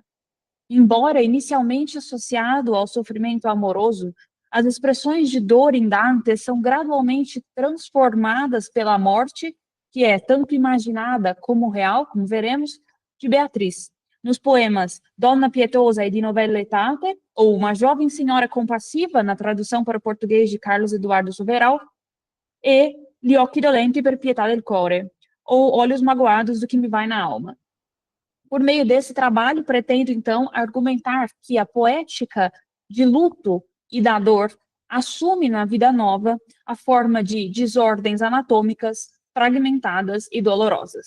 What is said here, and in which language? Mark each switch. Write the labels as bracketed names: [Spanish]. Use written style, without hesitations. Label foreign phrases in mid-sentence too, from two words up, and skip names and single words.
[Portuguese] Embora inicialmente associado ao sofrimento amoroso, as expressões de dor em Dante são gradualmente transformadas pela morte, que é tanto imaginada como real, como veremos, de Beatriz. Nos poemas Donna Pietosa e di Novelle Etate, ou Uma Jovem Senhora Compassiva, na tradução para o português de Carlos Eduardo Soberal, e Gli Occhi Dolenti per Pietà del Core, ou Olhos Magoados do que me vai na alma. Por meio desse trabalho, pretendo, então, argumentar que a poética de luto e da dor assume na Vida Nova a forma de desordens anatômicas, fragmentadas e dolorosas.